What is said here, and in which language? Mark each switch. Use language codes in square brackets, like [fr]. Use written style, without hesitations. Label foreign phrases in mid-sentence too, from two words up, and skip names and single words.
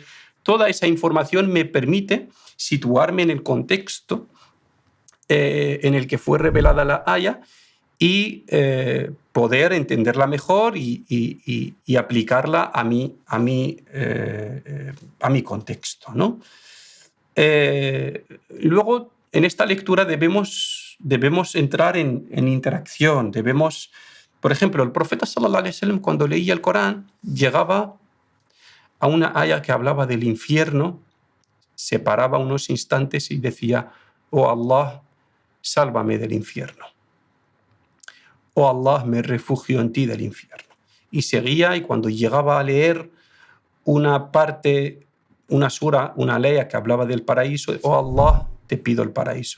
[es] Toda esa información me permite situarme en el contexto en el que fue revelada la aya y poder entenderla mejor y aplicarla a mi contexto, ¿no? Luego, en esta lectura debemos entrar en interacción, debemos Por ejemplo, el profeta [ar] صلى الله عليه وسلم, [es] cuando leía el Corán, llegaba a una aya que hablaba del infierno, se paraba unos instantes y decía: oh Allah, sálvame del infierno. Oh Allah, me refugio en ti del infierno. Y seguía, y cuando llegaba a leer una parte, una sura, una ley que hablaba del paraíso: oh Allah, te pido el paraíso.